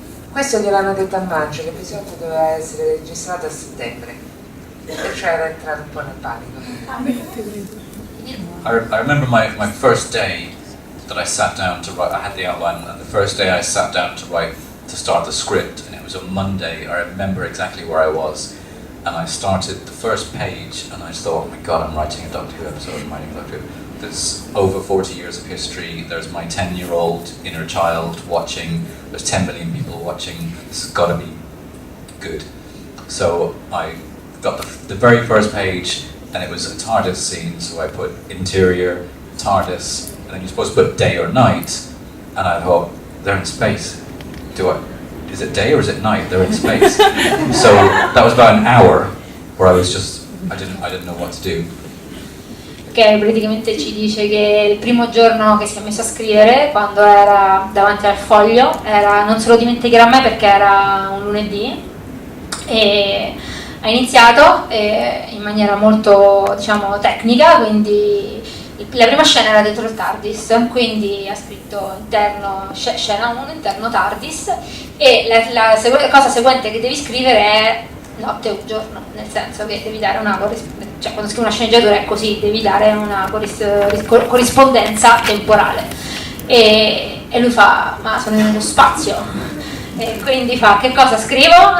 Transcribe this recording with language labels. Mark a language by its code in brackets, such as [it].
[it] Questo gliel'hanno detto a maggio, l'episodio doveva essere registrato a settembre, perciò era entrato un po' nel panico. [en] I remember my first day that I sat down to write. I had the outline, and the first day I sat down to start the script, and it was a Monday. I remember exactly where I was. And I started the first page and I thought, oh my god, I'm writing a Doctor Who episode, I'm writing a Doctor Who. There's over 40 years of history, there's my 10-year-old inner child watching, there's 10 million people watching, this has got to be good. So I got the very first page and it was a TARDIS scene, so I put interior, TARDIS, and then you're supposed to put day or night, and I thought, they're in space. Is it day or is it night? They're in space. So that was about an hour where I didn't know what to do. [it] Che praticamente ci dice che il primo giorno che si è messo a scrivere, quando era davanti al foglio, non se lo dimenticherà mai perché era un lunedì, e ha iniziato in maniera molto, diciamo, tecnica, quindi la prima scena era dentro il TARDIS, quindi ha scritto interno, scena 1, interno TARDIS, e la cosa seguente che devi scrivere è notte o giorno, nel senso che devi dare una cioè quando scrivi una sceneggiatura è così, devi dare una corrispondenza temporale, e lui fa, ma sono nello spazio, e quindi fa, che cosa scrivo?